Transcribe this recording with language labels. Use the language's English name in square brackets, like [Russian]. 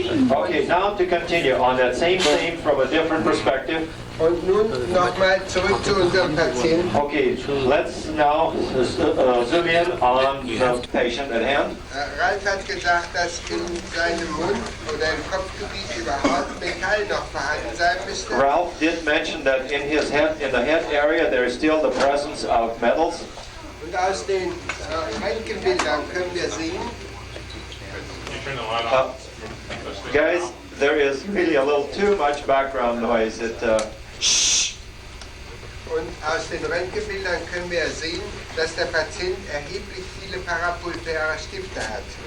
[English] Okay, now to continue on that same theme from a different perspective. [German] Und nun nochmal zurück zu unserem Patienten. [English] Okay, let's now zoom in on the patient at hand. [German] Ralf hat gesagt, dass in seinem Mund oder im Kopfgebiet überhaupt Metall noch vorhanden sein müsste. [English] Ralf did mention that in his head, in the head area, there is still the presence of metals. [German] Und aus den Röntgenbildern können wir sehen, [English] You turn the light off. Guys, there is really a little too much background noise. [German] und aus den Röntgenbildern können wir sehen, dass der Patient erheblich viele parapulpäre Stifte hat.